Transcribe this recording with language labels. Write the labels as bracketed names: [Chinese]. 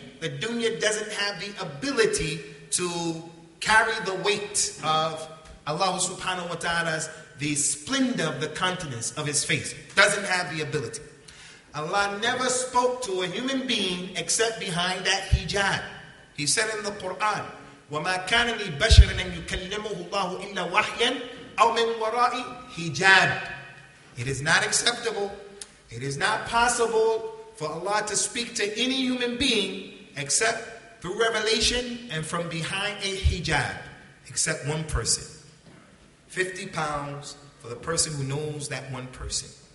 [English] The dunya doesn't have the ability to carry the weight of Allah subhanahu wa ta'ala's, the splendor of the countenance of his face. Doesn't have the ability. Allah never spoke to a human being except behind that hijab. He said in the Quran, [Arabic] وَمَا كَانَ لِبَشَرٍ أَن يُكَلِّمُهُ اللَّهُ إِلَّا وَحْيًا أَوْ مِنْ وَرَاءِ [English] hijab. It is not acceptable. It is not possible for Allah to speak to any human being except through revelation and from behind a hijab, except one person. 50 pounds for the person who knows that one person.